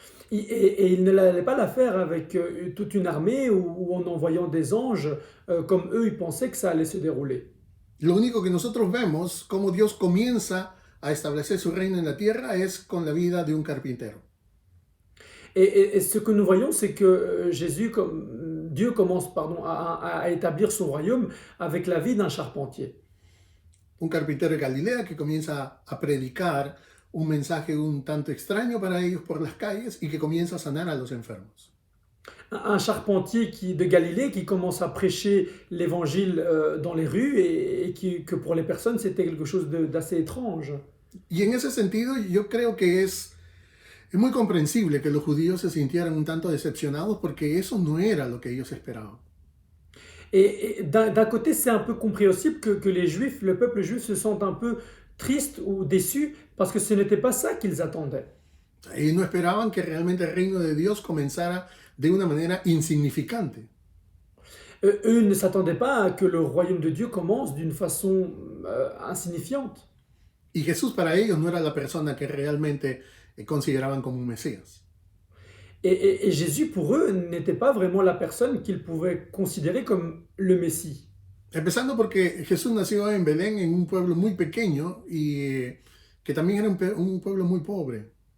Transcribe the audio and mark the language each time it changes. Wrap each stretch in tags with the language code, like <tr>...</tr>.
<fr>Et il ne l'allait pas la faire avec toute une armée ou en envoyant des anges, comme eux, ils pensaient que ça allait se dérouler.</fr> <es>Lo único que nosotros vemos, cómo Dios comienza a establecer su reino en la tierra, es con la vida de un carpintero.</es> <fr>Et ce que nous voyons, c'est que Dieu commence à établir son royaume avec la vie d'un charpentier.</fr> <es>Un carpintero de Galilea que comienza a predicar un mensaje un tanto extraño para ellos por las calles y que comienza a sanar a los enfermos.</es> <fr>Un charpentier de Galilée qui commence à prêcher l'évangile dans les rues et que pour les personnes, c'était quelque chose d'assez étrange.</fr> <es>Y en ese sentido, yo creo que es muy comprensible que los judíos se sintieran un tanto decepcionados porque eso no era lo que ellos esperaban.</es> <fr>Et d'un côté, c'est un peu compréhensible que les Juifs, le peuple juif, se sentent un peu tristes ou déçus parce que ce n'était pas ça qu'ils attendaient.</fr> <es>Ellos no esperaban que realmente el reino de Dios comenzara de una manera insignificante.</es> <fr>Eux ne s'attendaient pas à que le royaume de Dieu commence d'une façon insignifiante.</fr> <es>Y Jesús para ellos no era la persona que realmente consideraban como un Mesías.</es> <fr>Et Jésus, pour eux, n'était pas vraiment la personne qu'ils pouvaient considérer comme le Messie.</fr> <es>Empezando porque Jesús nació en Belén, en un pueblo muy pequeño y que también era un pueblo muy pobre.</es>